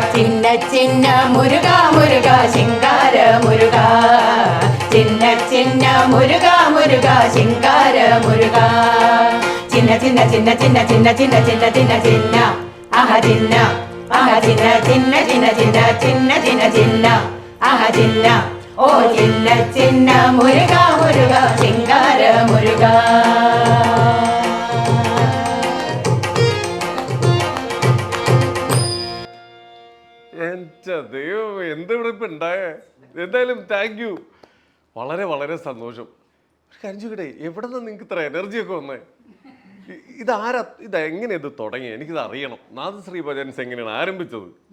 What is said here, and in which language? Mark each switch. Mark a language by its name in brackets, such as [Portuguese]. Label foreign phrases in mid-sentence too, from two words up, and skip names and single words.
[Tamil] சின்ன சின்ன முருகா முருகா சிங்கார முருகா சின்ன சின்ன முருகா முருகா சிங்கார முருகா சின்ன சின்ன சின்ன சின்ன சின்ன சின்ன சின்ன சின்ன சின்ன ஆஹா சின்ன ஆஹா சின்ன சின்ன சின்ன சின்ன சின்ன சின்ன சின்ன ஆஹா சின்ன ஓ சின்ன சின்ன முருகா முருகா சிங்கார முருகா [Malayalam] എൻ്റെ ദൈവം എന്തിവിടെ ഇപ്പം ഉണ്ടായേ എന്തായാലും [English] thank you [Malayalam] വളരെ വളരെ സന്തോഷം ഒരു കഞ്ചുകിടെ എവിടെ നിന്ന് നിങ്ങൾക്ക് ഇത്ര എനർജിയൊക്കെ വന്നേ ഇതാരാ ഇതെങ്ങനെ ഇത് തുടങ്ങി എനിക്കിത് അറിയണം നാദശ്രീ ഭജൻസ് എങ്ങനെയാണ് ആരംഭിച്ചത്